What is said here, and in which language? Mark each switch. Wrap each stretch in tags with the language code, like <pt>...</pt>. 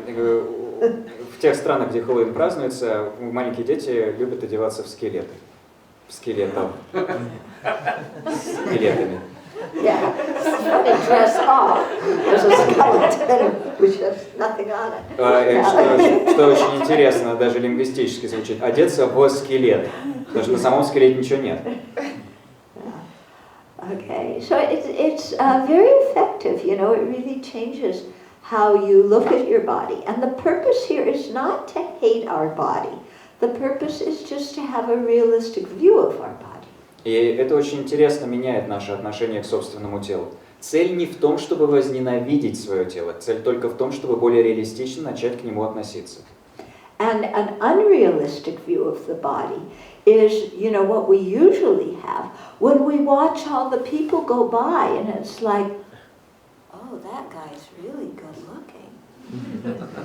<ru>В тех странах, где Хэллоуин празднуется, маленькие дети любят одеваться в скелеты. В скелетов. Скелетами.</ru> <en>Yeah, somebody dress up as a skeleton with just nothing on it.</en> <ru>Что очень интересно, даже лингвистически звучит, одеться в скелет, потому что на самом скелете ничего нет.</ru> <en>Okay, so it's very effective, it really changes how you look at your body. And the purpose here is not to hate our body. The purpose is just to have a realistic view of our body.</en> <ru>И это очень интересно меняет наше отношение к собственному телу. Цель не в том, чтобы возненавидеть свое тело. Цель только в том, чтобы более реалистично начать к нему относиться.</ru> <en>And an unrealistic view of the body is, what we usually have when we watch all the people go by and it's like, oh, that guy's really good looking.</en>